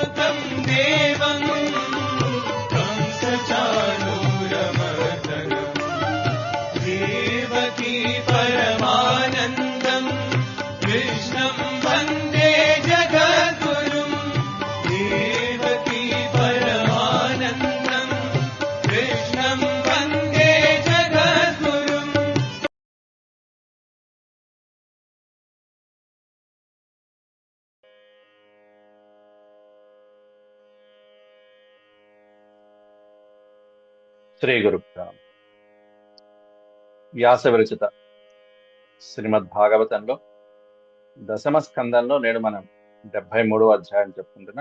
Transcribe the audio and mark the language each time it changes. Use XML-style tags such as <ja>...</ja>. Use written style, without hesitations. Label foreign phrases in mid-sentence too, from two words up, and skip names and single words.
<sa>देवं कंसचाणूरमर्दनम् देवकी परमानन्दम् कृष्णं वन्दे जगद्गुरुम् देवकी परमानन्दम् कृष्णं वन्दे जगद्गुरुम्। శ్రీ గురుభ్యో నమః.</sa> <te>వ్యాస విరచిత శ్రీమద్భాగవతంలో దశమ స్కందంలో నేడు మనం 73వ అధ్యాయం చెప్పుకుంటున్నాం.</te>